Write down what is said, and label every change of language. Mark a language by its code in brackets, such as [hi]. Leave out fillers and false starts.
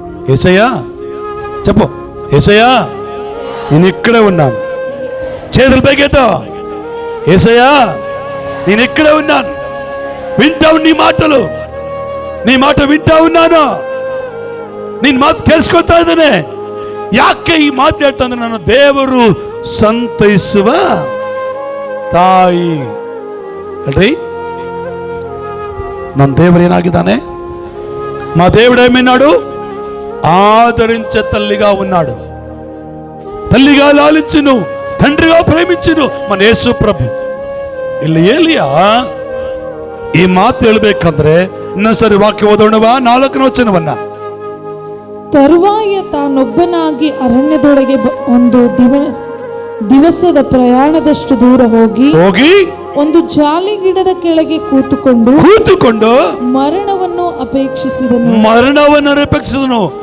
[te] యేసయ్యా చెప్పు, యేసయ్యా నేను ఇక్కడే ఉన్నాను. చేతులు పైకెత్తో. యేసయ్యా నేను ఇక్కడే ఉన్నాను, వింటావు నీ మాటలు, నీ మాట వింటా ఉన్నాను, [kn] ನೀನ್ ಮಾತು ಕೇಳಿಸ್ಕೊಳ್ತಾ ಇದ್ದಾನೆ. ಯಾಕೆ ಈ ಮಾತು ಹೇಳ್ತಾ ಅಂದ್ರೆ, ನಾನು ದೇವರು ಸಂತೈಸುವ ತಾಯಿ ಅಲ್ರಿ. ನನ್ನ [te] దేవుడు ఏనాగిదానే? మా దేవుడు ఏమన్నాడు? ఆదరించే తల్లిగా ఉన్నాడు. తల్లిగా లాలించును, తండ్రిగా ప్రేమించును మన యేసు ప్రభు. [kn] ಇಲ್ಲಿ ಏಲಿಯಾ ಈ ಮಾತು ಹೇಳ್ಬೇಕಂದ್ರೆ ಇನ್ನೊಂದ್ಸರಿ ವಾಕ್ಯ ಓದೋಣವಾ? 4ನೇ ವಚನವನ್ನ. ತರುವಾಯ ತಾನೊಬ್ಬನಾಗಿ ಅರಣ್ಯದೊಳಗೆ ಒಂದು ದಿವಸದ ಪ್ರಯಾಣದಷ್ಟು ದೂರ ಹೋಗಿ ಒಂದು ಜಾಲಿ ಗಿಡದ ಕೆಳಗೆ ಕೂತುಕೊಂಡು ಮರಣವನ್ನು ಅಪೇಕ್ಷಿಸಿದನು.